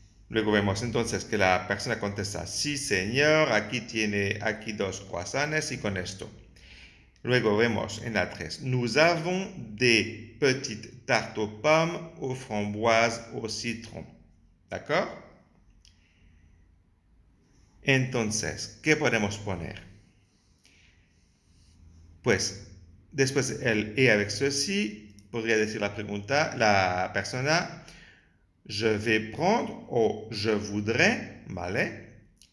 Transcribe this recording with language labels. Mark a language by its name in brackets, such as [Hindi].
[Spanish] Luego vemos entonces que la persona contesta, sí señor, aquí tiene dos croissants y con esto. Luego vemos en la 3, [French] nous avons des petites tartes aux pommes, aux framboises, au citron. ¿D'accord? [Spanish] Entonces, ¿qué podemos poner? Pues, después el [French] et avec ceci, [Spanish] podría decir la persona, [French] je vais prendre [Spanish] o [French] je voudrais, [Spanish] ¿vale?